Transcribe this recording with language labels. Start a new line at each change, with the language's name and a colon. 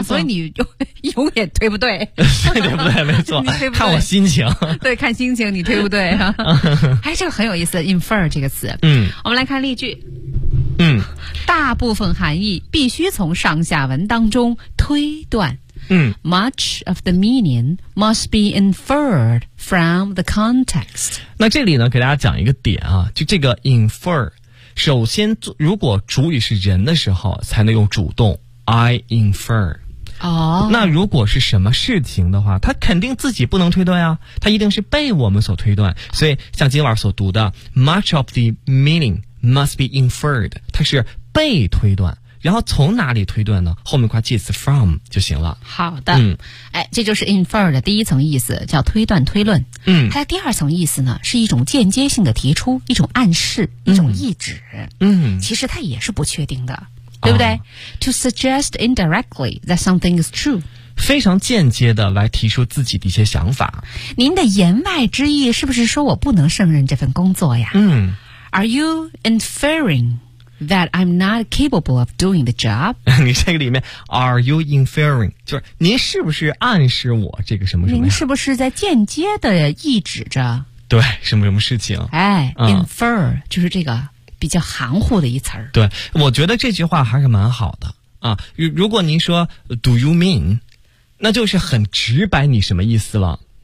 Chinese: 啊，所以你永远推不对，对对不对？没错，你对不对？看我心情，对，看心情，你推不对啊？哎，这个很有意思 ，infer 这个词。嗯，我们来看例句。嗯，大部分含义必须从上下文当中推断。嗯
English: ，much of the meaning must be inferred from the context。
Chinese: 那这里呢，给大家讲一个点啊，就这个 infer。首先如果主语是人的时候才能用主动
English: I infer、 oh.
Chinese: 那如果是什么事情的话，他肯定自己不能推断啊，他一定是被我们所推断，所以像今晚所读的
English: much of the meaning must be inferred，
Chinese: 它是被推断，然后从哪里推断呢？后面括介词 from 就行了。好的，嗯，哎，这就是 infer 的第一层意思，叫推断推论。嗯，它的第二层意思呢，是一种间接性的提出，一种暗示，一种意指。嗯，其实它也是不确定的，嗯，对不对，啊、
English: ？To suggest indirectly that something is true，
Chinese: 非常间接的来提出自己的一些想法。您的言外之意是不是说我不能胜任这份工作呀？嗯
English: ，Are you inferring？ That I'm not capable of doing the job.
Chinese: 你这个里面
English: are you inferring?
Chinese: 就是您是不是暗示我这个什么什么？您是不是在间接的意指着？对，什么什么事情？哎，嗯，infer 就是这个比较含糊的一词儿。对，我觉得这句话还是蛮好的啊。如果您说
English: do you mean，
Chinese: 那就是很直白你什么意思了。